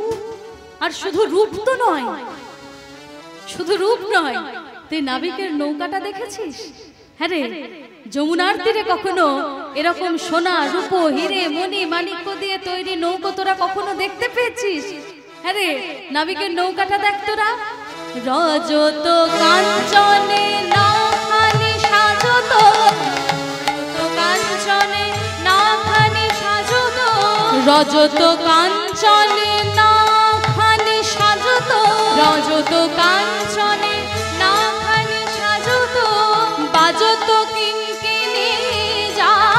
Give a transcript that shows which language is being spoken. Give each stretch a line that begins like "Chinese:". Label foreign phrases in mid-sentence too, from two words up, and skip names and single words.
Bangla: আর শুধু রূপ তো নয়, শুধু রূপ নয়, তুই নাবিকের নৌকাটা দেখেছিস? হ্যাঁ রে, যমুনার তীরে কখনো এরকম সোনা রূপ হিরে মণি মাণিক্য দিয়ে তৈরি নৌকো তোরা কখনো দেখতে পেয়েছিস? হ্যাঁ রে, নাবিকের নৌকাটা দেখ তোরা। রজত কাঞ্চনে নাখানি সাজত, কাঞ্চনে নাখানি সাজত, রজত কাঞ্চনে নাখানি সাজত, রজত কাঞ্চনে নাখানি সাজত, বাজত কিঙ্কিণী যা,